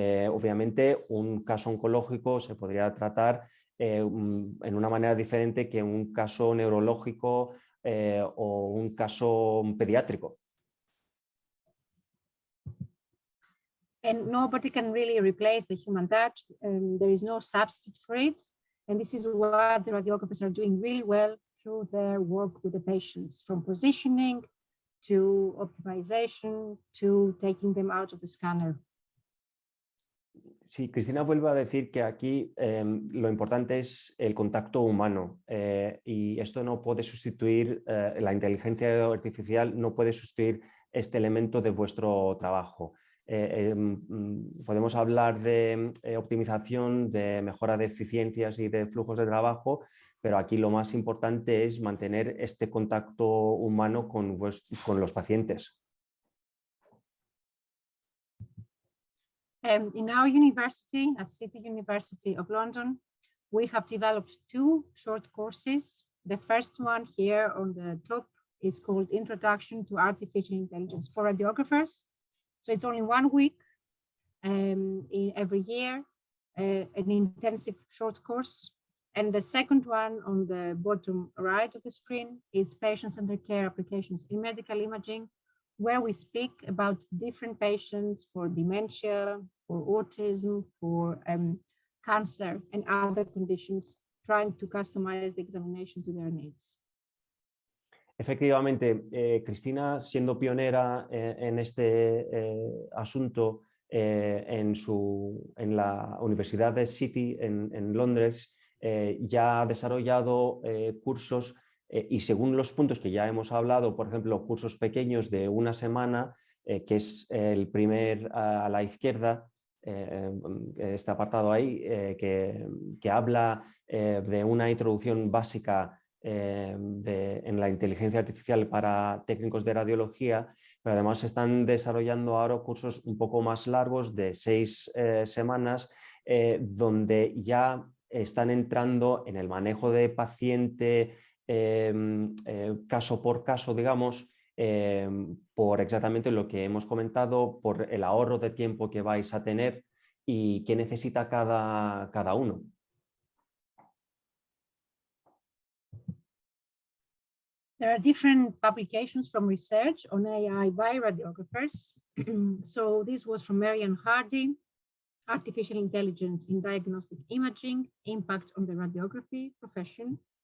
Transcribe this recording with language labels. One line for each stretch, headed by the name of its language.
Spanish: Obviamente, un caso oncológico se podría tratar en una manera diferente que un caso neurológico o un caso pediátrico.
English: And nobody can really replace the human touch. There is no substitute for it. And this is what the radiographers are doing really well through their work with the patients, from positioning to optimization to taking them out of the scanner.
Spanish: Sí, Cristina vuelve a decir que aquí lo importante es el contacto humano y esto no puede sustituir, la inteligencia artificial no puede sustituir este elemento de vuestro trabajo. Podemos hablar de optimización, de mejora de eficiencias y de flujos de trabajo, pero aquí lo más importante es mantener este contacto humano con los pacientes.
English: In our university, at City University of London, we have developed 2 short courses. The first one here on the top is called Introduction to Artificial Intelligence for Radiographers. So it's only 1 week in every year, an intensive short course. And the second one on the bottom right of the screen is Patient-Centered Care Applications in Medical Imaging, where we speak about different patients for dementia, for autism, for cancer and other conditions, trying to customize the examination to their needs.
Spanish: Efectivamente, Cristina, siendo pionera en este asunto en la Universidad de City en Londres, ya ha desarrollado cursos y según los puntos que ya hemos hablado, por ejemplo, cursos pequeños de 1 semana, que es el primer a la izquierda, este apartado ahí, que habla de una introducción básica en la inteligencia artificial para técnicos de radiología, pero además se están desarrollando ahora cursos un poco más largos de 6 semanas, donde ya están entrando en el manejo de paciente caso por caso, digamos, por exactamente lo que hemos comentado, por el ahorro de tiempo que vais a tener y qué necesita cada uno.
English: There are different publications from research on AI by radiographers. So this was from Marianne Hardy, Artificial Intelligence in Diagnostic Imaging, Impact on the Radiography Profession.